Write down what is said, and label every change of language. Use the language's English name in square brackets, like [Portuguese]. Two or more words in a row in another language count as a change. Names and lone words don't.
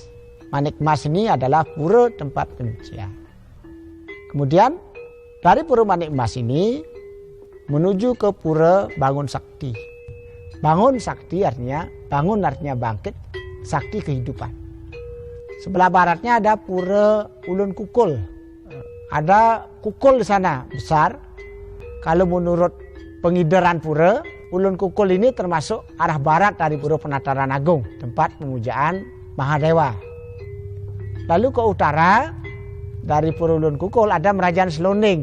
[Indonesian] Manikmas ini adalah pura tempat penyucian. Kemudian dari pura Manikmas ini menuju ke pura Bangun Sakti. Bangun Sakti artinya, bangun artinya bangkit, sakti kehidupan. Sebelah baratnya ada pura Ulun Kukul. Ada kukul di sana besar. Kalau menurut pengideran pura, Ulun Kukul ini termasuk arah barat dari pura Penataran Agung, tempat pemujaan Mahadewa. Lalu ke utara dari pura Ulun Kukul ada Merajaan Selonding.